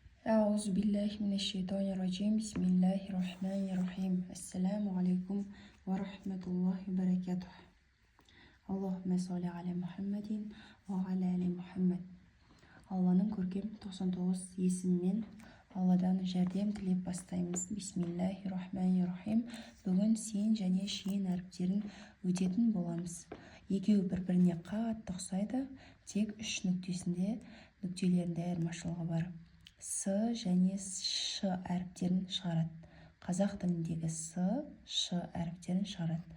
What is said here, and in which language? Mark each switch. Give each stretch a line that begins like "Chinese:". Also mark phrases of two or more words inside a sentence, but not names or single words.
Arabic: أعوذ بالله من الشيطان الرجيم. بسم الله الرحمن الرحيم. السلام عليكم ورحمة الله وبركاته. اللهم صل على محمد وعلى آل محمد.
Kazakh: Алланың көркем 99 есімімен Алладан жәрдем тілеп бастаймыз.
Arabic: بسم الله الرحمن الرحيم.
Kazakh: Бүгін син және шин әріптерін өтетін боламыз. Екеуі бір-біріне қатты ұқсайды, тек үш нүктесінде нүктелерінде айырмашылығы бар. С және ш әріптерін шығарады. Қазақ тіліндегі с, ш әріптерін шығарады.